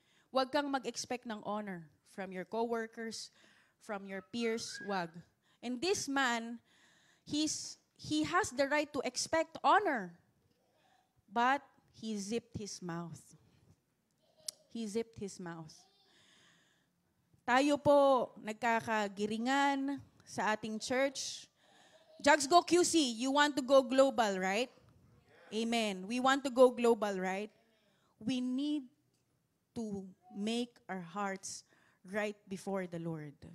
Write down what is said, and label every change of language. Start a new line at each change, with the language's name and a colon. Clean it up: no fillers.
Filipino: Wag kang
English: mag-expect ng honor from your coworkers, from your peers, wag. And this man, he has the right to expect honor, but he zipped his mouth. He zipped his mouth.
Filipino: Tayo po nagkakagiringan sa ating church.
English: Jags Go QC, you want to go global, right? Amen. We want to go global, right? We need to make our hearts right before the Lord.